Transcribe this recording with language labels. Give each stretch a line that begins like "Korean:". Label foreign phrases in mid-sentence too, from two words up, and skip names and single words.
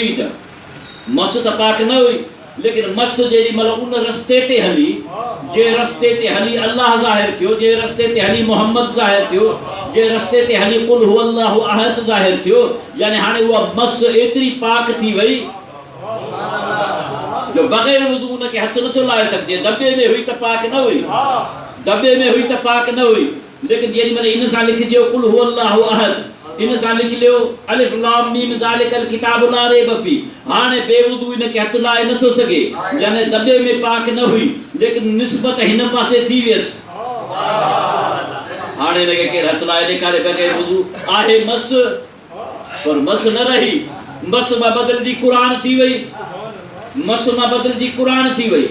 Sindhi: छा मस त पाक न हुई, लेकिन मस जेॾी महिल उन रस्ते ते हली, जे रस्ते ते हली अल्लाह ज़ाहिर थियो, जे रस्ते ते हली मोहम्मद ज़ाहिर थियो, जे रस्ते ते हली
Arabic: قل هو الله أحد
Sindhi: ज़ाहिर थियो, यानी हाणे उहा मस एतिरी पाक थी वई जो बग़ैर वुज़ू उनखे हथु नथो लाहे सघिजे। दॿे में हुई त पाक न हुई, दॿे में हुई त पाक न हुई, लेकिन जेॾी महिल इन सां लिखिजो
Arabic: قل هو الله أحد,
Sindhi: इन सां लिखी लियो
Arabic: ألف لام ميم ذلك الكتاب لا ريب في,
Sindhi: हाणे बेवुज़ू इनखे हथु लाहे नथो सघे, यानी दॿे में पाक न हुई, लेकिन निस्बत हिन पासे थी वियसि। हाणे हिनखे केरु हथु लाहे ॾेखारे बग़ैर वुज़ू? आहे मस, पर मस न रही, मस मां बदिलजी क़ुरान थी वई, मस मां बदिलजी क़ुरान थी वई।